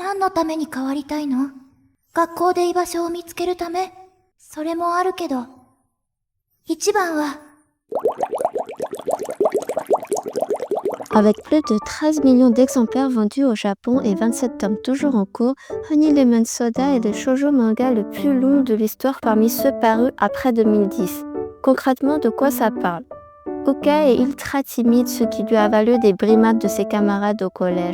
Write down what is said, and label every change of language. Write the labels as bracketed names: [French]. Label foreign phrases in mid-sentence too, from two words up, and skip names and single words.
[Japanese] 何のために変わりたいの？学校で居場所を見つけるため？それもあるけど、一番は、 [French] Avec plus de 13 millions d'exemplaires vendus au Japon et 27 tomes toujours en cours, Honey Lemon Soda est le shoujo manga le plus long de l'histoire parmi ceux parus après 2010. Concrètement, de quoi ça parle? Uka est ultra timide, ce qui lui a valu des brimades de ses camarades au collège.